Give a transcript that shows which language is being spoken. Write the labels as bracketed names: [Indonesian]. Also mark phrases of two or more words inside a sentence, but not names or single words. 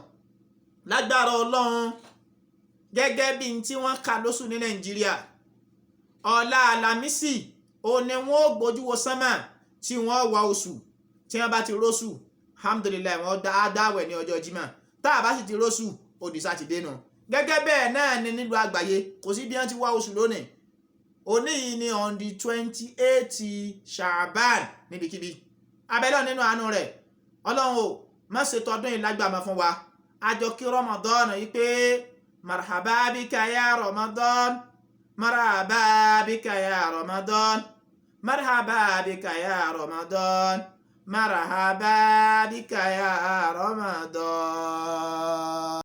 [Yoruba] Lágbára Ọlọ́run, gẹ́gẹ́ bí tí wọ́n kà lóṣù ní Nàìjíríà, ọ̀la Àlàmísì ó ní wọ́n ó gbójú wo sánmà tí wọ́n wá oṣù. Tí wọ́n bá ti róṣù, alhamdulillah, wọ́n dáwẹ̀ ní ọjọ́ Jímọ̀. Tá a bá sì ti róṣù, ó di Sátidé nù. Gẹ́gẹ́ bẹ́ẹ̀ náà ni nílùú àgbáyé, kò sí bí wọ́n ti wá oṣù lónìí. Òní yìí ni [English] on the [Yoruba] 28 Sha'ban níbikíbi. Abẹ́lọ́ nínú àánú rẹ̀, Ọlọ́run ò má ṣe tọdún yìí lágbàmọ́ fún wa. Àjọ kí Ramadan yìí pé [Arabic] مرحبا بك يا رمضان, مرحبا بك يا رمضان, مرحبا بك يا رمضان, مرحبا بك يا رمضان.